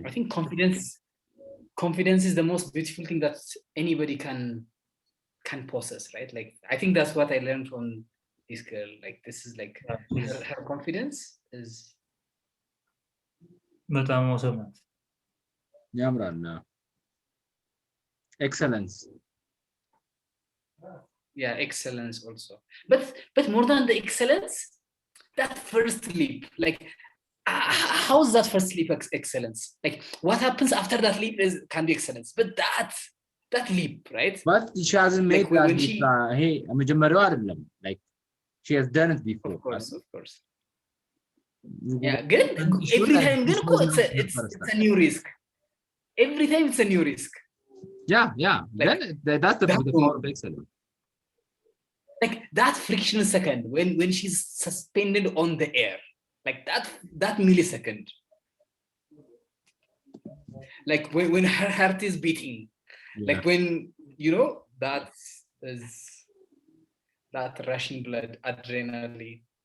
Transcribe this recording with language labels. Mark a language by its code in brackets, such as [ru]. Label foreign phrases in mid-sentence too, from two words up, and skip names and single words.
[en] I think confidence is the most beautiful thing that anybody can possess, right? Like I think that's what I learned from this girl. Like this is like her confidence is [am] በጣም awesome ናት ያምራል excellence [en] yeah, excellence also, but more than the excellence, that first leap, like how's that first leap excellence? Like what happens after that leap can be excellence, but that leap, right? but she hasn't made like that when she hey [am] መጀመሪያው አይደለም [en] like she has done it before of course yeah good every time good it's a new risk every time it's a new risk yeah like, then that's the power of excellence like that frictional second when she's suspended on the air, like that millisecond, like when her heart is beating, like when you know that is that rushing blood, adrenaline.